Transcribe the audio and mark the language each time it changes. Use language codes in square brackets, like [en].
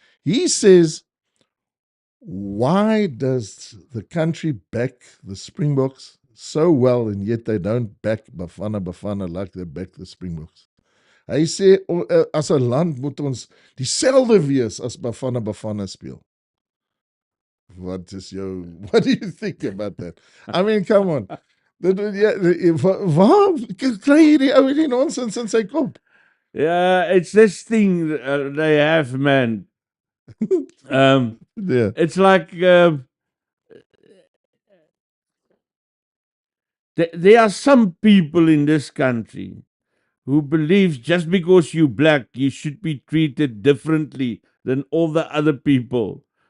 [en] He says, why does the country back the Springboks so well and yet they don't back Bafana like they back the Springboks? [af] Hy sê, as 'n land moet ons dieselfde wees as Bafana speel. [en] What do you think about that? I mean, come on. [af] Waar kry jy die ou die nonsens in sy kop? [en] Yeah, it's this thing they have, man. Yeah. It's like there are some people in this country who believe just because you're black, you should be treated differently than all the other people.